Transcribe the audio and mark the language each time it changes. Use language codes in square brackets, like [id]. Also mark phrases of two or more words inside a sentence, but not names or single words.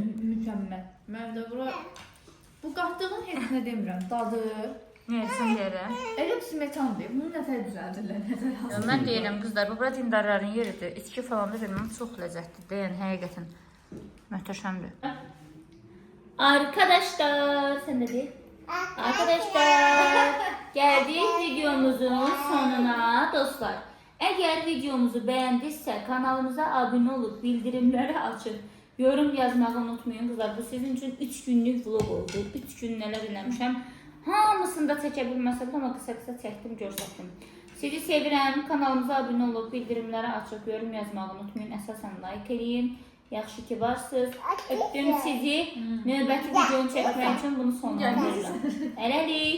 [az] Mükəmməl. Mən də bura bu qatdığın heç nə demirəm. Dadı. Neyəsən deyirəm? Elə smetandır. Bunu nətər düzəldirlər, nətər hazır. Mən deyirəm qızlar, bu bura dindarların yeridir. İçki falan da verməm çox ləzzətlidir. Yəni həqiqətən möhtəşəmdir. [tr] Arkadaşlar, sen de değil. Arkadaşlar, geldik videomuzun sonuna dostlar. Eğer videomuzu beğendiyse kanalımıza abone olup bildirimleri açın. Yorum yazmayı unutmayın kızlar. Bu sizin için 3 günlük vlog oldu. [az] 3 gün neler eləmişəm. Hamısını da çəkə bilməsəm də, amma qısa-qısa çəkdim, göstərdim. Sizi sevirəm. Kanalımıza abunə olub, bildirimləri açıb, yorum yazmağı unutmayın. Əsasən like eləyin. Yaxşı ki varsınız. Öpdüm sizi. Növbəti videonu çəkmək üçün bunu sonlandırıram. Hələlik.